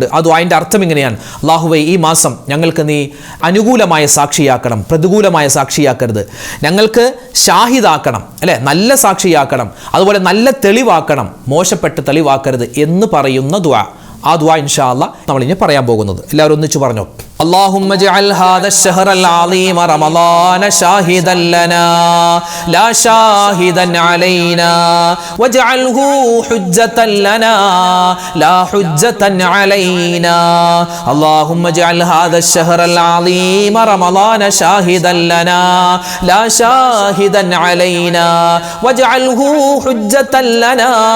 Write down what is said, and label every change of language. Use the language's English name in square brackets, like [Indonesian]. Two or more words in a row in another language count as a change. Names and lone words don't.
[Malayalam] ആ ദുആൻ്റെ അർത്ഥം ഇങ്ങനെയാണ്: അല്ലാഹുവേ, ഈ മാസം ഞങ്ങൾക്ക് നീ അനുകൂലമായ സാക്ഷിയാക്കണം, പ്രതികൂലമായ സാക്ഷിയാക്കരുത്. ഞങ്ങൾക്ക് ഷാഹിദാക്കണം, അല്ലേ, നല്ല സാക്ഷിയാക്കണം. അതുപോലെ നല്ല തെളിവാക്കണം, മോശപ്പെട്ട തെളിവാക്കരുത് എന്ന് പറയുന്ന ദുആ. ആ ദുആ [Arabic] إن شاء الله [Malayalam] നമ്മൾ ഇനി പറയാൻ പോകുന്നത്. എല്ലാവരും ഒന്നിച്ച് പറഞ്ഞോ: [Arabic] اللهم اجعل هذا الشهر العظيم رمضان شاهدا لنا لا شاهدا علينا واجعله حجة لنا لا حجة علينا اللهم اجعل هذا الشهر العظيم رمضان شاهدا لنا لا شاهدا علينا واجعله حجة لنا